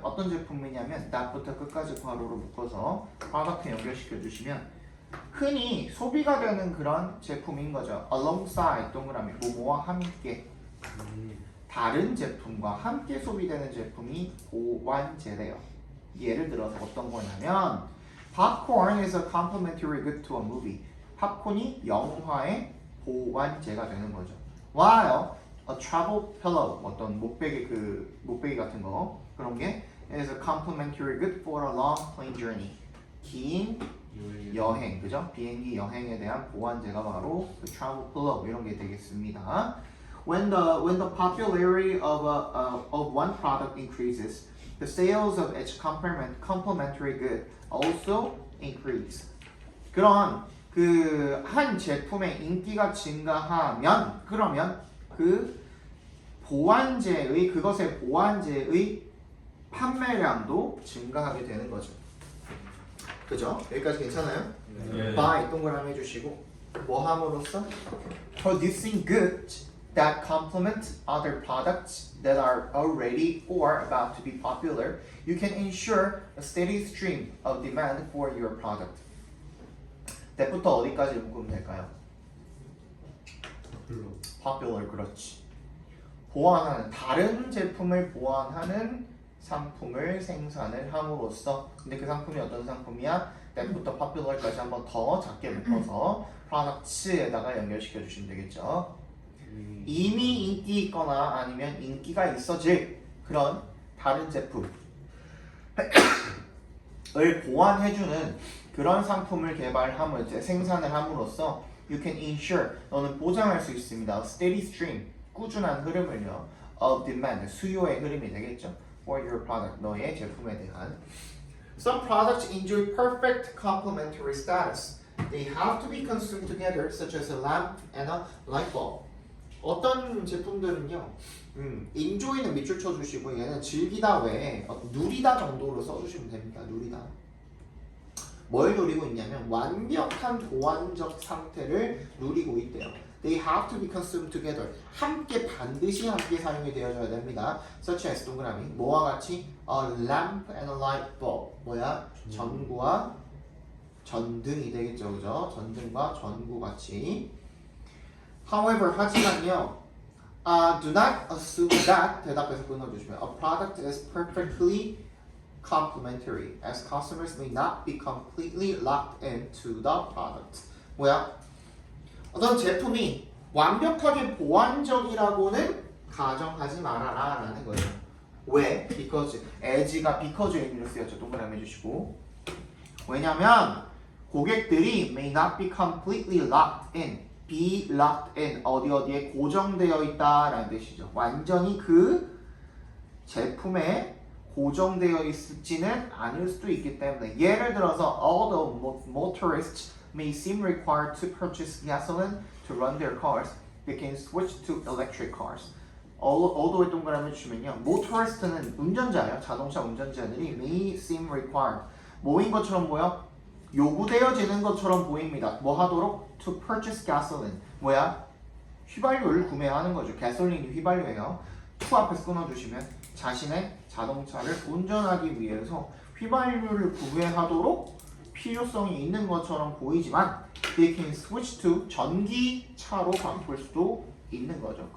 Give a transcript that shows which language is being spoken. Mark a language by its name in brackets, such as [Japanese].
[Korean] 어떤 제품이냐면 that부터 끝까지 괄호로 묶어서 product 연결시켜 주시면 흔히 소비가 되는 그런 제품인 거죠. alongside 동그라미 뭐뭐와 함께 다른 제품과 함께 소비되는 제품이 보완제래요. 예를 들어서 어떤 거냐면 [English] popcorn is a complementary good to a movie. [Korean] 팝콘이 영화의 보완제가 되는 거죠. [English] While a travel pillow [Korean] 어떤 목베개 같은 거 그런 게 [English] is a complementary good for a long plane journey. [Korean] 긴 여행, 그죠? 비행기 여행에 대한 보완제가 바로 그 [English] travel pillow [Korean] 이런 게 되겠습니다. [English] When the popularity of one product increases, the sales of each complementary good also increase. [Korean] 그런 그 한 제품의 인기가 증가하면 그러면 그 보완제의 그것의 보완제의 판매량도 증가하게 되는 거죠. 그죠? 여기까지 괜찮아요? 네. [English] By [Korean] 동그라미 해주시고 뭐 함으로써 [English] producing goods that complement other products that are already or about to be popular, you can ensure a steady stream of demand for your product. [Korean] that부터 어디까지 묶으면 될까요? popular 그렇지. 보완하는 다른 제품을 보완하는 상품을 생산을 함으로써 근데 그 상품이 어떤 상품이야? that부터 popular까지 한번 더 작게 묶어서 products에다가 연결시켜 주시면 되겠죠. 이미 인기 있거나 아니면 인기가 있어질 그런 다른 제품을 보완해주는 그런 상품을 개발함을 이제 생산을 함으로써 [English] you can ensure [Korean] 너는 보장할 수 있습니다. [English] steady stream [Korean] 꾸준한 흐름을요 [English] of demand [Korean] 수요의 흐름이 되겠죠. [English] for your product [Korean] 너의 제품에 대한 [English] some products enjoy perfect complementary status. They have to be consumed together such as a lamp and a light bulb. [Korean] 어떤 제품들은요 enjoy는 밑줄 쳐주시고 얘는 즐기다 외에 누리다 정도로 써주시면 됩니다. 누리다 뭘 누리고 있냐면 완벽한 보완적 상태를 누리고 있대요. [English] They have to be consumed together. [Korean] 반드시 함께 사용이 되어져야 됩니다. [English] Such as [Korean] 동그라미 뭐와 같이 [English] a lamp and a light bulb. [Korean] 뭐야? 전구와 전등이 되겠죠, 그죠? 전등과 전구 같이. However, 하지만요. [English] Do not assume that [Korean] 대답해서 끊어주시면 [English] a product is perfectly complementary, as customers may not be completely locked into the product. [Korean] 뭐야? 어떤 제품이 완벽하게 보완적이라고는 가정하지 말아라 라는 거예요. 왜? Because as가 because의 의미로 쓰였죠. 동그라미 해주시고 왜냐면 고객들이 [English] may not be completely locked in be locked in [Korean] 어디에 고정되어 있다 라는 뜻이죠. 완전히 그 제품에 고정되어 있지는 않을 수도 있기 때문에 예를 들어서 [English] although motorists may seem required to purchase gasoline to run their cars, they can switch to electric cars. [Korean] although 동그라미 주시면요, motorist는 운전자예요. 자동차 운전자들이 [English] may seem required. [Korean] 뭐인 것처럼 보여? 요구되어지는 것처럼 보입니다. 뭐 하도록? [English] To purchase gasoline. [Korean] 뭐야? 휘발유를 구매하는 거죠. 가솔린이 휘발유예요. to 앞에서 끊어주시면 자신의 자동차를 운전하기 위해서 휘발유를 구매하도록 필요성이 있는 것처럼 보이지만 [English] they can switch to [Korean] 전기차로 바꿀 수도 있는 거죠.